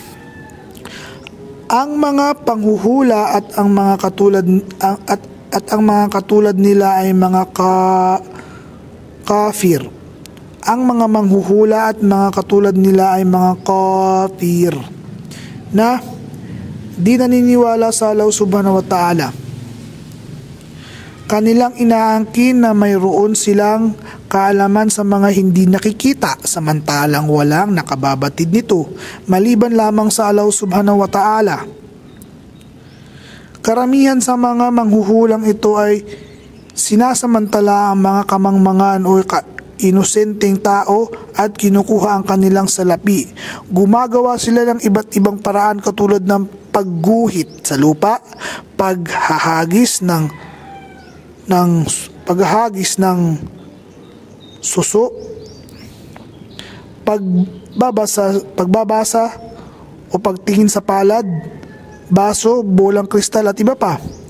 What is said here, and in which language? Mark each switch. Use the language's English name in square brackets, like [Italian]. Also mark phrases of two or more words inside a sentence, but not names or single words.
[Filipino] Ang mga panghuhula at ang mga katulad nila ay mga kafir. Ang mga manghuhula at mga katulad nila ay mga kafir na di naniniwala sa Allah [Arabic] سبحانه وتعالى. [Filipino] Kanilang inaangkin na mayroon silang kaalaman sa mga hindi nakikita, samantalang walang nakababatid nito maliban lamang sa Allah [Arabic] سبحانه وتعالى. [Filipino] Karamihan sa mga manghuhulang ito ay sinasamantala ang mga kamangmangan o inosenteng tao at kinukuha ang kanilang salapi. Gumagawa sila ng iba't ibang paraan katulad ng pagguhit sa lupa, paghahagis ng suso, pagbabasa o pagtingin sa palad, baso, bolang kristal at iba pa.